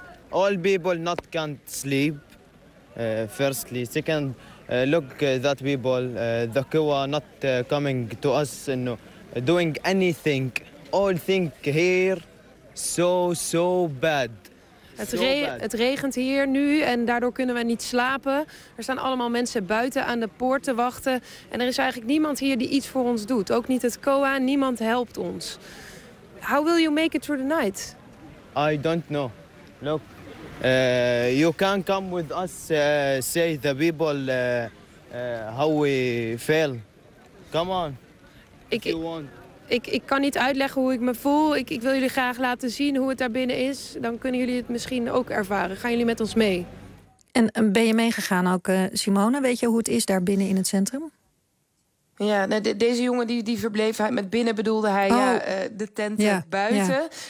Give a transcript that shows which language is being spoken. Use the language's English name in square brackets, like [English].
[English] All people not can sleep. Firstly, second, look that people, the Kiwa not coming to us and doing anything. All think here so bad. [Dutch] Het regent hier nu en daardoor kunnen we niet slapen. Er staan allemaal mensen buiten aan de poort te wachten. En er is eigenlijk niemand hier die iets voor ons doet. Ook niet het Kiwa, niemand helpt ons. [English] How will you make it through the night? I don't know. Look. You can come with us, say the people how we feel. Come on, if you want. [Dutch] Ik kan niet uitleggen hoe ik me voel. Ik wil jullie graag laten zien hoe het daar binnen is. Dan kunnen jullie het misschien ook ervaren. Gaan jullie met ons mee? En ben je meegegaan ook, Simone? Weet je hoe het is daar binnen in het centrum? Ja, deze jongen die verbleef, met binnen bedoelde hij de tent buiten.